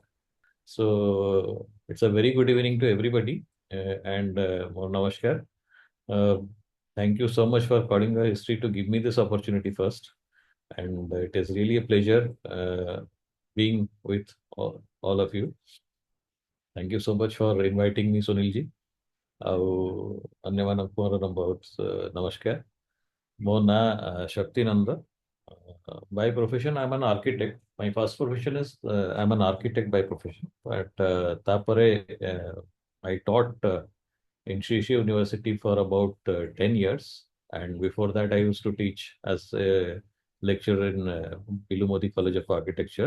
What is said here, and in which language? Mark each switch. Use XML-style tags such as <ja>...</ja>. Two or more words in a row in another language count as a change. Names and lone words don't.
<en>So it's a very good evening to everybody, and namaskar. Uh, Thank you so much for calling the history to give me this opportunity first, and it is really a pleasure being with all of you. Thank you so much for inviting me, Sunilji.</en> <or>ଆଉ ଅନ୍ୟମାନଙ୍କୁ ମୋର ବହୁତ ନମସ୍କାର। ମୋ ନାଁ ଶକ୍ତି ନନ୍ଦ।</or> <en>By profession, I'm an architect. My first profession is I'm an architect by profession. But ତାପରେ I taught in Shri Shri University for about 10 years. And before that, I used to teach as a lecturer in Piloo Mody College of Architecture.</en>